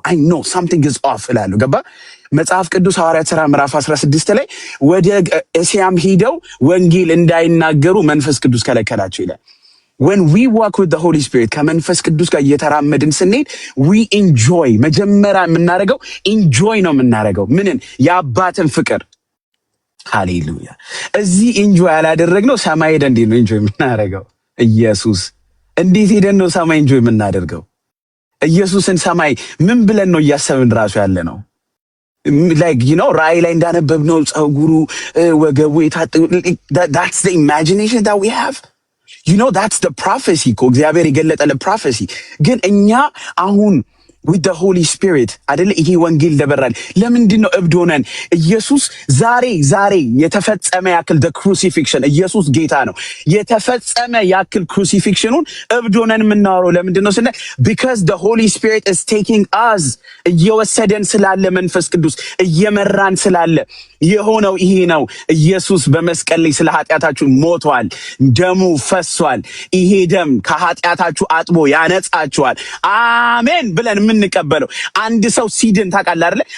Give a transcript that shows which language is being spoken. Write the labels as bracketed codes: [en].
[en] know something is off [am] እላለሁ። ገባ መጽሐፍ ቅዱስ ሐዋርያት ሥራ ምዕራፍ 16 ላይ ወደ እስያም ሄደው ወንጌል እንዳይናገሩ መንፈስ ቅዱስ ከለከላቸው ይላል። [en] when we walk with the Holy Spirit [am] ከመንፈስ ቅዱስ ጋር እየተራመድን ስንሄድ [en] we enjoy [am] መጀመሪያ የምናደርገው enjoy ነው የምናደርገው ምንን የአባትን ፍቅር ሃሌሉያ። እዚህ ኢንጆይ ያላደረግነው ሰማይ ሄደን እንዴት ነው ኢንጆይ የምናደርገው? ኢየሱስ እንዴት ሄደን ነው ሰማይ ኢንጆይ የምናደርገው? ኢየሱስን ሰማይ ምን ብለን ነው እያሰብን ራሱ ያለ ነው? [en] like you know [am] ራእይ ላይ እንዳነበብነው ጸጉሩ ወገቡ የታጠቁ [en] that's the imagination that we have. you know that's the prophecy [am] እኮ እግዚአብሔር የገለጠለ prophecy። ግን እኛ አሁን [en] with the Holy Spirit [am] አይደለ ይሄ ወንጌል ደበራል። ለምንድን ነው እብድ ሆነን ኢየሱስ ዛሬ የተፈጸመ ያክል [en] the crucifixion [am] ኢየሱስ ጌታ ነው የተፈጸመ ያክል crucifixion-ን እብድ ሆነን የምናወራው ለምንድን ነው ስንል [en] because the Holy Spirit is taking us [am] እየወሰደን ስላለ መንፈስ ቅዱስ እየመራን ስላለ የሆነው ይሄ ነው። ኢየሱስ በመስቀል ላይ ስለ ኃጢአታችሁ ሞቷል፣ ደሙ ፈሷል። ይሄ ደም ከኃጢአታችሁ አጥቦ ያነጻችኋል። አሜን ብለን የምንቀበለው አንድ ሰው ሲድን ታውቃለህ አይደል?